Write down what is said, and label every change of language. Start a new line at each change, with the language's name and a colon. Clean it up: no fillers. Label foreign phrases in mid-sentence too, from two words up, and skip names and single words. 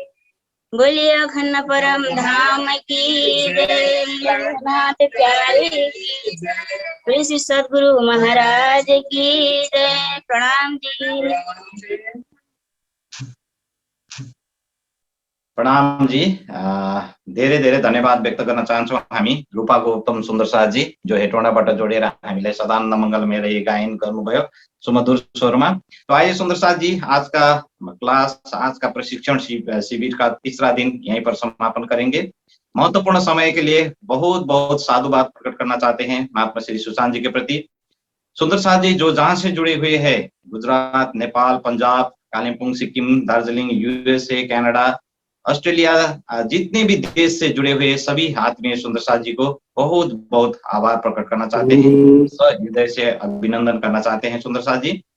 Hindi: बोलिए अखंड परम धाम की जय। नाथ प्यारे की जय। श्री सद्गुरु महाराज की जय। प्रणाम जी। प्रणाम जी।
Nepali: धेरै धेरै धन्यवाद व्यक्त गर्न चाहन्छौँ हामी रूपा गौतम सुन्दर शाहजी, जो हेटौँडाबाट जोडेर हामीलाई सदानन्द मङ्गलमय रही गायन गर्नुभयो सुमधुर स्वरमा।
Hindi: तो आइए सुंदर शाह जी, आज का क्लास, आज का प्रशिक्षण शिविर का तीसरा दिन यहीं पर समापन करेंगे। महत्वपूर्ण समय के लिए बहुत बहुत साधुवाद प्रकट करना चाहते हैं महात्मा श्री सुशांत जी के प्रति। सुंदर शाह जी जो जहाँ से जुड़े हुए हैं, गुजरात, नेपाल, पंजाब, कालिम्पोंग, सिक्किम, दार्जिलिंग, यूएसए, कनाडा, ऑस्ट्रेलिया, जितने भी देश से जुड़े हुए सभी आत्मीय सुंदर शाह जी को बहुत बहुत आभार प्रकट करना चाहते हैं, हृदय से अभिनंदन करना चाहते हैं सुंदर शाह जी।